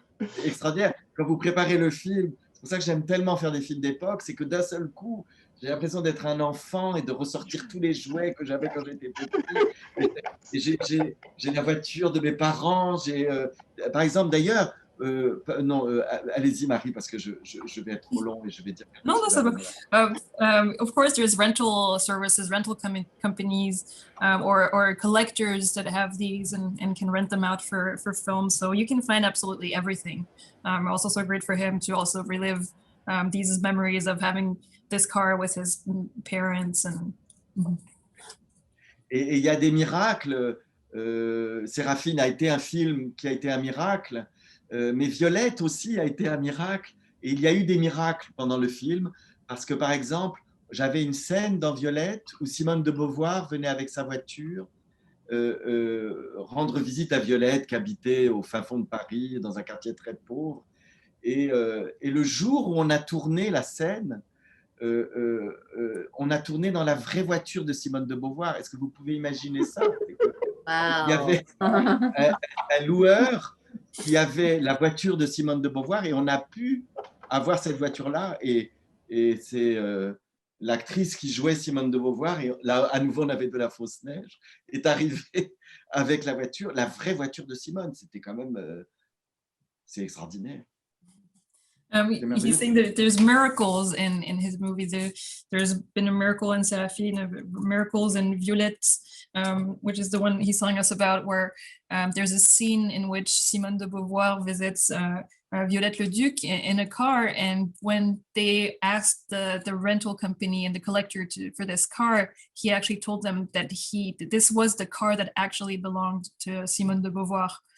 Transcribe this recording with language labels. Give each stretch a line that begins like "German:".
French: C'est extraordinaire. Quand vous préparez le film, c'est pour ça que j'aime tellement faire des films d'époque, c'est que d'un seul coup, J'ai l'impression d'être un enfant et de ressortir tous les jouets que j'avais quand j'étais petit. Et j'ai la voiture de mes parents. Par exemple, d'ailleurs, non, allez-y Marie, parce que je vais être trop long et je vais dire quelque
English: No,
French: chose
English: that's
French: avant
English: okay. Of course, there's rental services, rental companies, or collectors that have these and can rent them out for films. So you can find absolutely everything. Also, so great for him to also relive these memories of having this car with his parents and.
French: Et il y a des miracles. Séraphine a été un film qui a été un miracle, mais Violette aussi a été un miracle. Et il y a eu des miracles pendant le film, parce que par exemple, j'avais une scène dans Violette où Simone de Beauvoir venait avec sa voiture rendre visite à Violette, qui habitait au fin fond de Paris, dans un quartier très pauvre. Et le jour où on a tourné la scène, on a tourné dans la vraie voiture de Simone de Beauvoir. Est-ce que vous pouvez imaginer ça? Il y avait un loueur qui avait la voiture de Simone de Beauvoir et on a pu avoir cette voiture-là. Et c'est l'actrice qui jouait Simone de Beauvoir, et là, à nouveau, on avait de la fausse neige, est arrivée avec la voiture, la vraie voiture de Simone. C'était quand même... c'est extraordinaire.
English: He's saying that there's miracles in his movies. There's been a miracle in Séraphine, miracles in Violette, which is the one he's telling us about, where there's a scene in which Simone de Beauvoir visits Violette le Duc in a car, and when they asked the rental company and the collector for this car, he actually told them that this was the car that actually belonged to Simone de Beauvoir.